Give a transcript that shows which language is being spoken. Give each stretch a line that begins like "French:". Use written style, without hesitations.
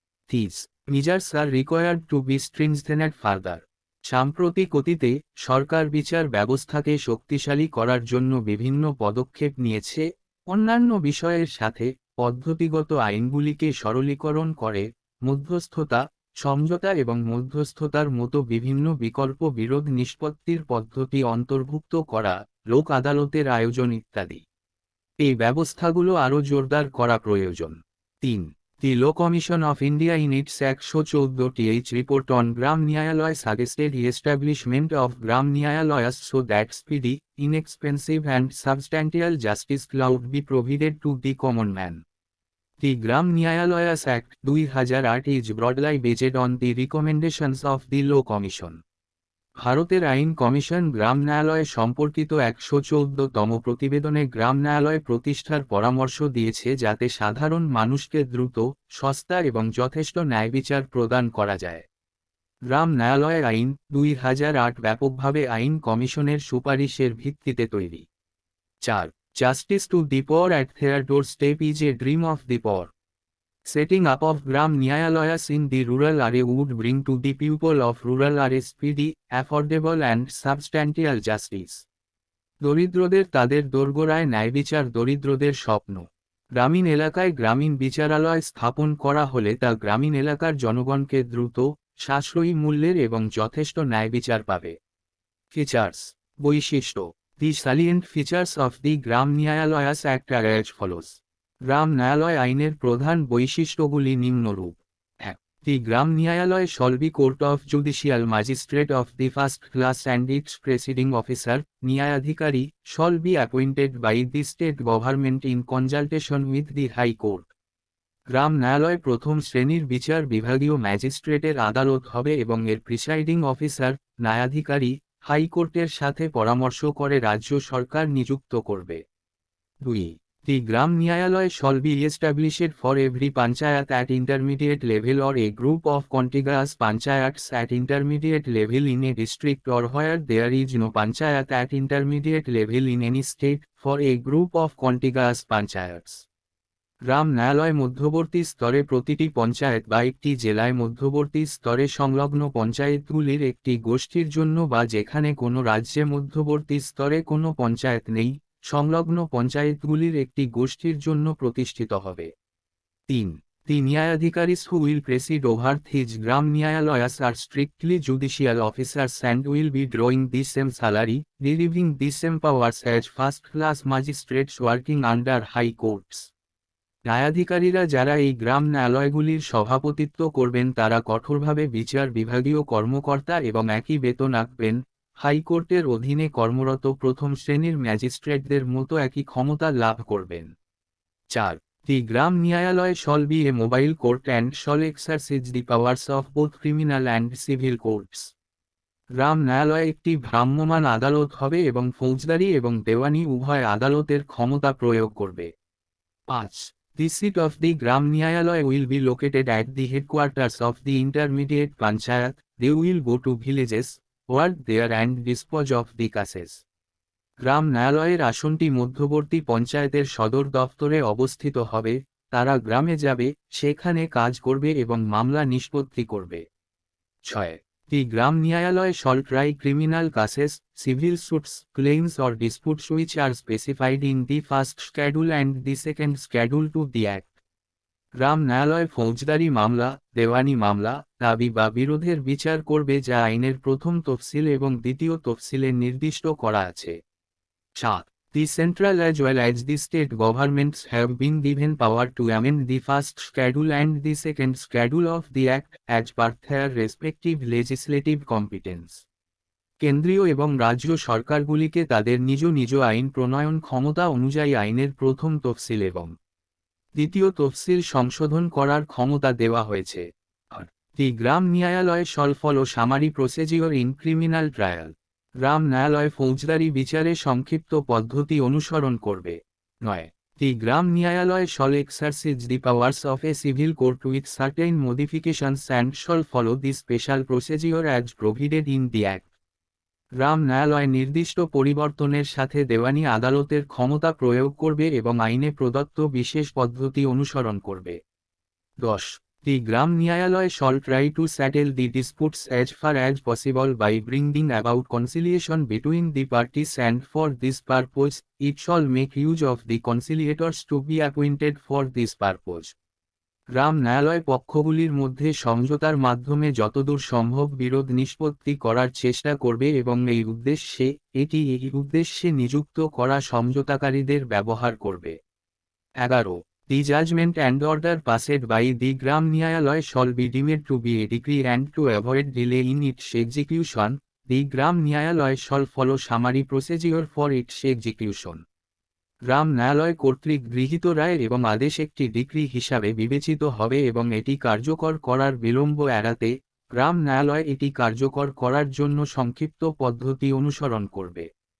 English: These measures are required to be strengthened further.
Bangla: সাম্প্রতিক অতীতে সরকার বিচার ব্যবস্থাকে শক্তিশালী করার জন্য বিভিন্ন পদক্ষেপ নিয়েছে, অন্যান্য বিষয়ের সাথে পদ্ধতিগত আইনগুলিকে সরলীকরণ করে, মধ্যস্থতা, সমঝোতা এবং মধ্যস্থতার মতো বিভিন্ন বিকল্প বিরোধ নিষ্পত্তির পদ্ধতি অন্তর্ভুক্ত করা, লোক আদালতের আয়োজন ইত্যাদি। এই ব্যবস্থাগুলো আরও জোরদার করা প্রয়োজন।
English: 3. The Law Commission of India in its 114th report on Gram Nyayalayas suggested the establishment of Gram Nyayalayas so that speedy, inexpensive and substantial justice could be provided to the common man. The Gram Nyayalayas Act 2008 is broadly based on the recommendations of the Law Commission.
Bangla: ভারতের আইন commission গ্রাম ন্যায়ালয় সম্পর্কিত 114তম প্রতিবেদনে গ্রাম ন্যায়ালয় প্রতিষ্ঠার পরামর্শ দিয়েছে যাতে সাধারণ মানুষকে দ্রুত, সস্তা এবং যথেষ্ট ন্যায়বিচার প্রদান করা যায়। গ্রাম ন্যায়ালয় আইন 2008 ব্যাপকভাবে আইন কমিশনের সুপারিশের ভিত্তিতে তৈরি। 4.
English: Justice to the poor at their doorstep is a dream of the poor. Setting up of Gram Nyayalayas in the rural area would bring to the people of rural area speedy, affordable and substantial justice.
Bangla: দরিদ্রদের তাদের দোরগোড়ায় ন্যায়বিচার দরিদ্রদের স্বপ্ন। গ্রামীণ এলাকায় গ্রামীণ বিচারালয় স্থাপন করা হলে তা গ্রামীণ এলাকার জনগণকে দ্রুত, সাশ্রয়ী মূল্যের এবং যথেষ্ট ন্যায়বিচার পাবে। ফিচার্স, বৈশিষ্ট্য।
English: The salient features of the Gram Nyayalayas Act are as follows.
Bangla: গ্রাম ন্যায়ালয় আইনের প্রধান বৈশিষ্ট্যগুলি নিম্নরূপ।
English: 1. The Gram Nyayalaya shall be court of judicial magistrate of the first class and its presiding officer, Nyayadhikari, shall be appointed by the state government in consultation with the High Court.
Bangla: গ্রাম ন্যায়ালয় প্রথম শ্রেণীর বিচার বিভাগীয় ম্যাজিস্ট্রেটের আদালত হবে এবং এর প্রিসাইডিং অফিসার, ন্যায়াধিকারী, হাইকোর্টের সাথে পরামর্শ করে রাজ্য সরকার নিযুক্ত করবে।
English: 2. The Gram Nyayalaya shall be established for every panchayat at intermediate level or a group of contiguous panchayats at intermediate level in a district or where there is no panchayat at intermediate level in any state, for a group of contiguous panchayats.
Bangla: গ্রাম ন্যায়ালয় মধ্যবর্তী স্তরে প্রতিটি পঞ্চায়েত বা একটি জেলায় মধ্যবর্তী স্তরে সংলগ্ন পঞ্চায়েতগুলির একটি গোষ্ঠীর জন্য বা যেখানে কোনো রাজ্যে মধ্যবর্তী স্তরে কোনো পঞ্চায়েত নেই, সংলগ্ন পঞ্চায়েতগুলির একটি গোষ্ঠীর জন্য প্রতিষ্ঠিত হবে।
English: 3. The Nyayadhikaris who will preside over these Gram Nyayalayas are strictly judicial officers and will be drawing the same salary, deriving the same powers as first-class magistrates working under high courts.
Bangla: ন্যায়াধিকারীরা যারা এই গ্রাম ন্যায়ালয়গুলির সভাপতিত্ব করবেন তারা কঠোরভাবে বিচার বিভাগীয় কর্মকর্তা এবং একই বেতন আঁকবেন, হাইকোর্টের অধীনে কর্মরত প্রথম শ্রেণীর ম্যাজিস্ট্রেটদের মতো একই ক্ষমতা লাভ করবেন।
English: 4. The Gram Nyayalaya shall be a mobile court and shall exercise the powers of both criminal and civil courts.
Bangla: গ্রাম ন্যায়ালয় একটি ভ্রাম্যমাণ আদালত হবে এবং ফৌজদারি এবং দেওয়ানি উভয় আদালতের ক্ষমতা প্রয়োগ করবে।
English: 5. The seat of the Gram Nyayalaya will be located at the headquarters of the intermediate panchayat. They will go to villages, work there and dispose of the cases.
Bangla: গ্রাম ন্যায়ালয়ের আসনটি মধ্যবর্তী পঞ্চায়েতের সদর দফতরে অবস্থিত হবে, তারা গ্রামে যাবে, সেখানে কাজ করবে এবং মামলা নিষ্পত্তি করবে।
English: 6. The Gram Nyayalaya shall try criminal cases, civil suits, claims or disputes which are specified in the first schedule and the second schedule to the Act.
Bangla: গ্রাম ন্যায়ালয় ফৌজদারি মামলা, দেওয়ানি মামলা, দাবি বা বিরোধের বিচার করবে যা আইনের প্রথম তফসিল এবং দ্বিতীয় তফসিলে নির্দিষ্ট করা আছে।
English: 7. The central as well as the state governments have been given power to amend the first schedule and the second schedule of the Act, as per their respective legislative competence.
Bangla: কেন্দ্রীয় এবং রাজ্য সরকারগুলিকে তাদের নিজ নিজ আইন প্রণয়ন ক্ষমতা অনুযায়ী আইনের প্রথম তফসিল এবং দ্বিতীয় তফসিল সংশোধন করার ক্ষমতা দেওয়া হয়েছে।
English: The Gram Nyayalaya shall follow summary procedure in criminal trial.
Bangla: গ্রাম ন্যায়ালয় ফৌজদারি বিচারে সংক্ষিপ্ত পদ্ধতি অনুসরণ করবে। 9.
English: The Gram Nyayalaya shall exercise the powers of a civil court with certain modifications and shall follow the special procedure as provided in the Act.
Bangla: গ্রাম ন্যায়ালয় নির্দিষ্ট পরিবর্তনের সাথে দেওয়ানি আদালতের ক্ষমতা প্রয়োগ করবে এবং আইনে প্রদত্ত বিশেষ পদ্ধতি অনুসরণ করবে।
English: 10. The Gram Nyayalaya shall try to settle the disputes as far as possible by bringing about conciliation between the parties, and for this purpose, it shall make use of the conciliators to be appointed for this purpose.
Bangla: গ্রাম ন্যায়ালয় পক্ষগুলির মধ্যে সমঝোতার মাধ্যমে যতদূর সম্ভব বিরোধ নিষ্পত্তি করার চেষ্টা করবে এবং এই উদ্দেশ্যে নিযুক্ত করা সমঝোতাকারীদের ব্যবহার করবে।
English: 11. The judgment and order passed by the Gram Nyayalaya shall be deemed to be a decree, and to avoid delay in its execution, the Gram Nyayalaya shall follow summary procedure for its execution.
Bangla: গ্রাম ন্যায়ালয় কর্তৃক গৃহীত রায় এবং আদেশ একটি decree হিসাবে বিবেচিত হবে এবং এটি কার্যকর করার বিলম্ব এড়াতে গ্রাম ন্যায়ালয় এটি কার্যকর করার জন্য সংক্ষিপ্ত পদ্ধতি অনুসরণ করবে।